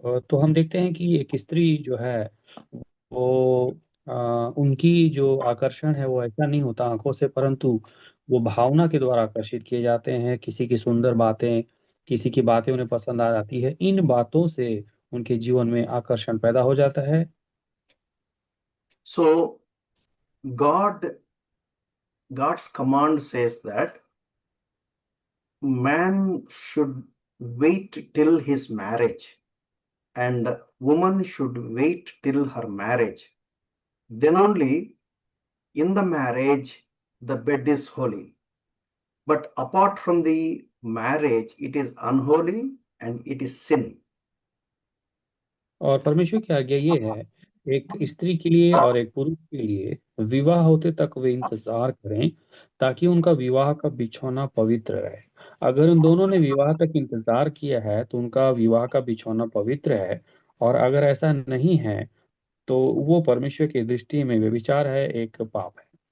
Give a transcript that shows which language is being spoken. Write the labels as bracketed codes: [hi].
[hi] तो हम देखते हैं कि एक स्त्री जो है वो उनकी जो आकर्षण है वो ऐसा नहीं होता आंखों से, परंतु वो भावना के द्वारा आकर्षित किए जाते हैं। किसी की सुंदर बातें, किसी की बातें उन्हें पसंद आ जाती है, इन बातों से उनके जीवन में आकर्षण पैदा हो जाता है। [en] So God's command says that man should wait till his marriage and woman should wait till her marriage. Then only in the marriage the bed is holy. But apart from the marriage, it is unholy and it is sin. [hi] और परमेश्वर की आज्ञा ये है, एक स्त्री के लिए और एक पुरुष के लिए विवाह होते तक वे इंतजार करें, ताकि उनका विवाह का बिछौना पवित्र रहे। अगर उन दोनों ने विवाह तक इंतजार किया है तो उनका विवाह का बिछौना पवित्र है, और अगर ऐसा नहीं है तो वो परमेश्वर की दृष्टि में व्यभिचार है, एक पाप है।